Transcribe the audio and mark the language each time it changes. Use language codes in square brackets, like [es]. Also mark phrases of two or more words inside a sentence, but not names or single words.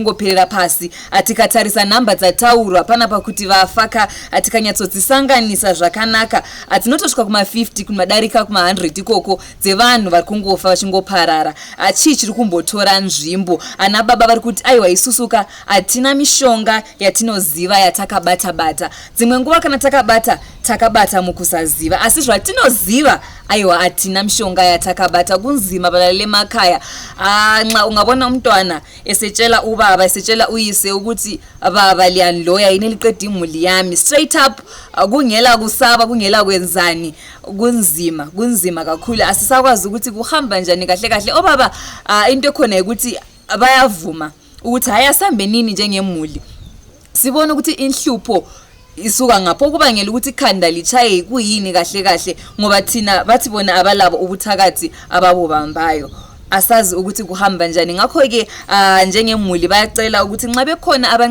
[sn] kungoperera pasi tikatarisa nhamba dzataurwa panapa kuti vafaka tikanyatsodzisanganisa zvakanaka tinotosvika kuma50 kumadarika kuma100 ikoko dzevanhu vari kungofa vachingoparara chii chiri kumbotora nzvimbo ana baba vari kuti aiwa isusuka hatina mishonga yatinoziva yatakabata-bata dzimwe nguva kana takabata mukusaziva asi zvatinoziva aiwa hatina mishonga yatakabata [nd] kunzima balale makaya ungabona umntwana esechela ubaba esechela uyise ukuthi baba liyanloya yini liqeda imuli yami [en] straight up [nd] kungela kusaba kungela kwenzani kunzima kakhulu asisakwazi ukuthi kuhamba njani kahle kahle obaba into ekhona ukuthi bayavuma ukuthi hayasambe nini njengemuli sibona ukuthi inhlupho isuka ngapho kubangela ukuthi ikhanda lichaye kuyini kahle kahle ngoba thina bathi bona abalabo ubuthakathi ababobambayo asazi ukuthi kuhamba njani ngakho ke njengemuli bayacela ukuthi nxa bekhona